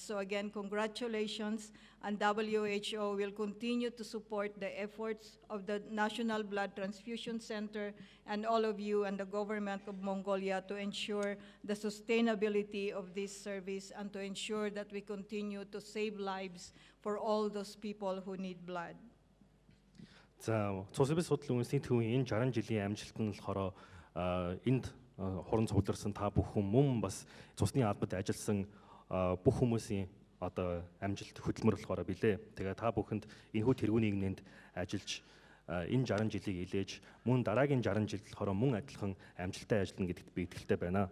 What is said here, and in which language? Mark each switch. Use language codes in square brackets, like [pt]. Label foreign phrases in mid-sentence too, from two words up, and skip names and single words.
[en] So again, congratulations, and WHO will continue to support the efforts of the National Blood Transfusion Center and all of you and the government of Mongolia to ensure the sustainability of this service and to ensure that we continue to save lives for all those people who need blood. [mn] За цус эбс судлал үндэсний төвийн энэ 60 жилийн амжилт нь болохоор энд хуран цугларсан та бүхэн мөн бас цусны албад ажилласан бүх хүмүүсийн одоо амжилт хөдөлмөр болохоор билээ. Тэгээ та бүхэнд энэхүү тэргүүний нэгнд ажиллаж энэ 60 жилийг илээж мөн дараагийн 60 жил болохоор мөн адилхан амжилттай ажиллана гэдэгт би итгэлтэй байна.